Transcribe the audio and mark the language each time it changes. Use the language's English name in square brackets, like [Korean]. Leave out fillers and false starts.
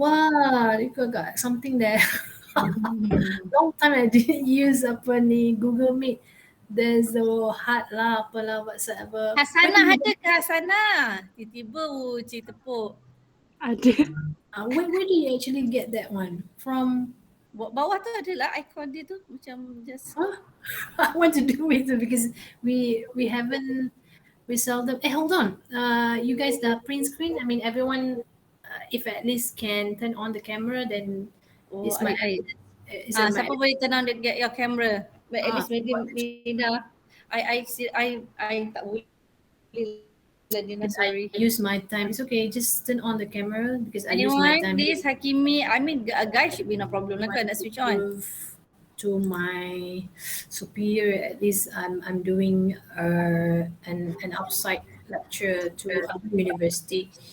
[English] Wah, you got something there. Long time I didn't use [Malay] apa ni [English] Google Meet. There's a heart lah, apalah, WhatsApp apa. [Malay] Hasanah ada ke Hasanah? Tiba-tiba Uci tepuk. Ada. [English] Where do you actually get that one from? [Malay] Bawah tu adalah icon dia tu macam [English] just Huh? I want to do it because we haven't we seldom. Hold on. You guys the print screen. I mean, everyone, if at least can turn on the camera, then is my air. is it my [Malay] Siapa boleh [English] turn on get your camera? But at least maybe what- [Malay] Nina, I tak boleh lah Nina, [English] because sorry. I use my time. It's okay. Just turn on the camera because I use my Anyone, please Hakimi, I mean a guy should be no problem [Malay] lah kan nak [English] switch on. prove to my superior. At least I'm doing an outside lecture to other university.